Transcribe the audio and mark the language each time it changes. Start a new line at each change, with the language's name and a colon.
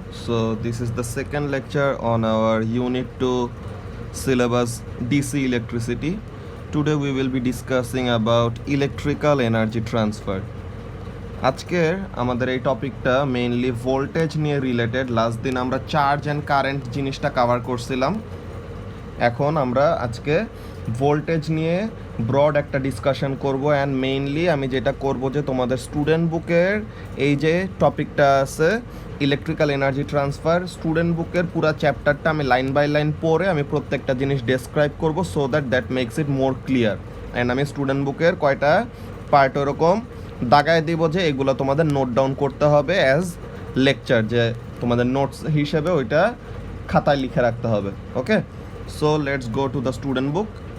English: So this is the second lecture on our Unit 2 syllabus DC electricity. Today we will be discussing about electrical energy transfer.
Bangla: আজকের আমাদের এই টপিকটা mainly voltage নিয়ে related. Last দিন আমরা charge and current জিনিসটা cover করছিলাম। এখন আমরা আজকে ভোল্টেজ নিয়ে ব্রড একটা ডিসকাশন করব অ্যান্ড মেইনলি আমি যেটা করব যে তোমাদের স্টুডেন্ট বুকের এই যে টপিকটা আছে ইলেকট্রিক্যাল এনার্জি ট্রান্সফার, স্টুডেন্ট বুকের পুরো চ্যাপ্টারটা আমি লাইন বাই লাইন পড়ে আমি প্রত্যেকটা জিনিস ডেসক্রাইব করব
English: So that makes it more clear.
Bangla: And আমি স্টুডেন্ট বুকের কয়টা পার্ট ওরকম দাগায় দিব যে এগুলো তোমাদের নোট ডাউন করতে হবে অ্যাজ লেকচার, যে তোমাদের নোটস হিসেবে ওইটা খাতায় লিখে রাখতে হবে।
English: Okay, so let's go to the student book.